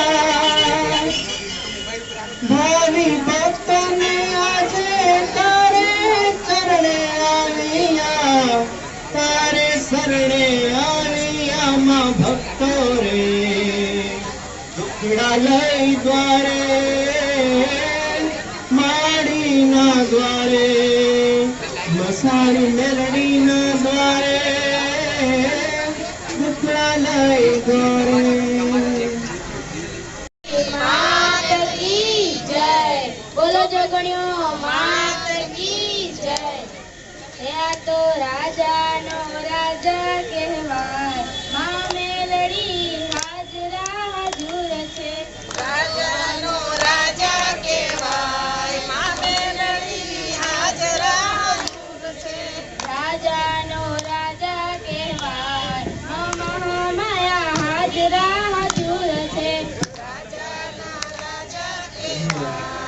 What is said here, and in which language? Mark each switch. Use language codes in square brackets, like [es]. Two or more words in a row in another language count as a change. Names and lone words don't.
[gu] ભાવી ભક્ત ને આજ તારે શરણે આલિયા માં ભક્તો રે દુખડા લઈ દ્વારે માડી ના દ્વારે મસારી મેલડી ના દ્વારે દુખડા લઈ દ્વારે। [hi] मात की जय। [gu] યા તો રાજા નો રાજા કહવાય માં મેલડી હાજરા હજૂર છે રાજા નો રાજા કહવાય માં મેલડી હાજરા હજૂર છે રાજા નો રાજા કહવાય માં મહામાયા હાજરા હજૂર છે રાજા નો રાજા કહવાય